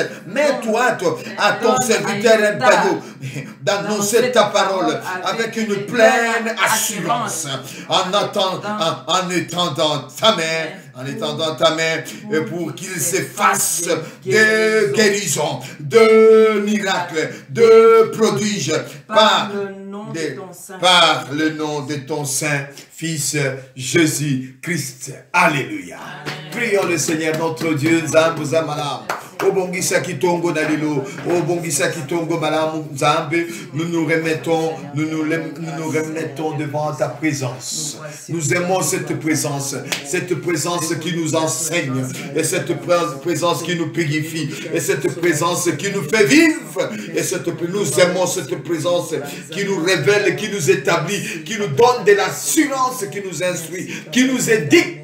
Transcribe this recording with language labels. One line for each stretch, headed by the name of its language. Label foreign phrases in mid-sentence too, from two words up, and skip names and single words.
French: Mets-toi à ton serviteur un baillot d'annoncer ta parole avec une pleine assurance en étendant ta main, pour qu'il s'efface de guérison, de miracles, de prodiges par le nom de ton Saint Fils Jésus-Christ. Alléluia. Prions le Seigneur notre Dieu.
Ewondo: Zambu Zamalam. Obongisa Kitongo Nalilo, Obongisa Kitongo Malam Zambe,
French: nous nous remettons devant ta présence. Nous aimons cette présence qui nous enseigne, et cette présence qui nous purifie, et cette présence qui nous fait vivre, et nous aimons cette présence qui nous révèle, qui nous établit, qui nous donne de l'assurance, qui nous instruit, qui nous éduque.